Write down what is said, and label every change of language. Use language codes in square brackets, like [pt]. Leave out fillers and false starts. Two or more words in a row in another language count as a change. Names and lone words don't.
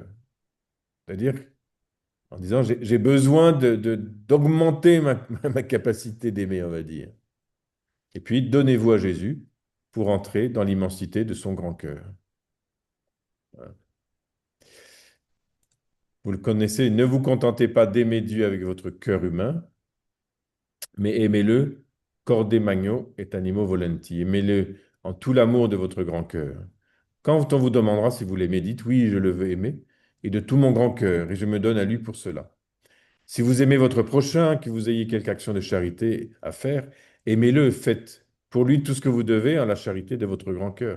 [fr] C'est-à-dire, en disant, j'ai besoin d'augmenter ma capacité d'aimer, on va dire. Et puis, donnez-vous à Jésus pour entrer dans l'immensité de son grand cœur. Vous le connaissez, ne vous contentez pas d'aimer Dieu avec votre cœur humain, mais aimez-le [la] corde magno et animo volenti. [fr] Aimez-le en tout l'amour de votre grand cœur. Quand on vous demandera si vous l'aimez, dites oui, je le veux aimer, et de tout mon grand cœur, et je me donne à lui pour cela. Si vous aimez votre prochain, que vous ayez quelque action de charité à faire, aimez-le, faites pour lui tout ce que vous devez en la charité de votre grand cœur.